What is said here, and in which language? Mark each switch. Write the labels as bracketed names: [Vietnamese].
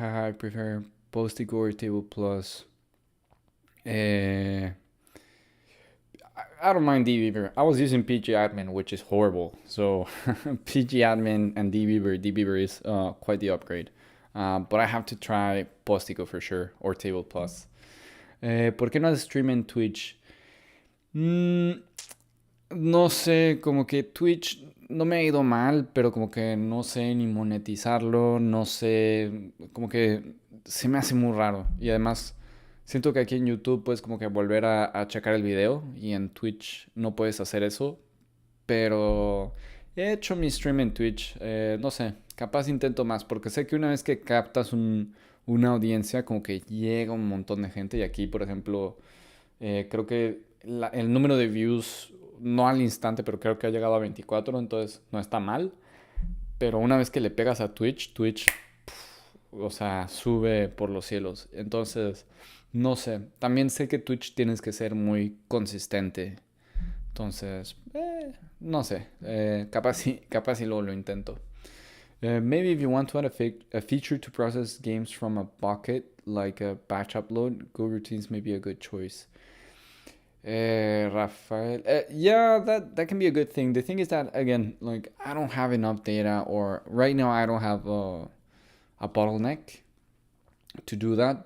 [English] I prefer Postigo or Table Plus. I don't mind DBeaver. I was using pgadmin, which is horrible. So pgadmin and DBeaver is quite the upgrade. But I have to try Postigo for sure, or Table Plus. [Spanish] ¿Por qué no stream en Twitch? No sé, como que Twitch no me ha ido mal, pero como que no sé ni monetizarlo, no sé, como que se me hace muy raro. Y además siento que aquí en YouTube puedes como que volver a checar el video y en Twitch no puedes hacer eso. Pero he hecho mi stream en Twitch, no sé, capaz intento más, porque sé que una vez que captas una audiencia, como que llega un montón de gente. Y aquí, por ejemplo, creo que el número de views, no al instante, pero creo que ha llegado a 24, entonces no está mal. Pero una vez que le pegas a Twitch, o sea, sube por los cielos. Entonces, no sé. También sé que Twitch tienes que ser muy consistente. Entonces, no sé. Capaz sí luego lo intento. [English] Maybe if you want to add a feature to process games from a bucket, like a batch upload, GoRoutines may be a good choice. Rafael, yeah, that can be a good thing. The thing is that, again, like, I don't have enough data, or right now I don't have a bottleneck to do that.